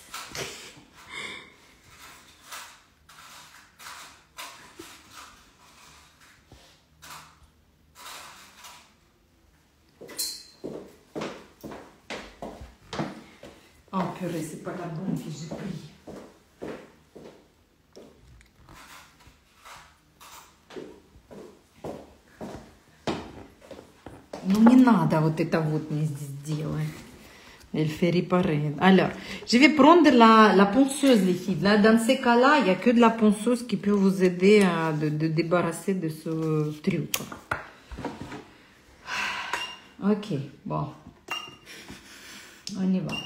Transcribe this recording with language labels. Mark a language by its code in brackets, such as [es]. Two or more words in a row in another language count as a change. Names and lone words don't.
[fr] Oh purée, c'est pas la bonne que j'ai pris. [ru] Ну, не надо вот это вот мне здесь делать. [fr] Elle fait réparer. Alors, je vais prendre la ponceuse, les filles. Là, dans ces cas-là, il n'y a que de la ponceuse qui peut vous aider à de débarrasser de ce truc. Ok, bon. On y va.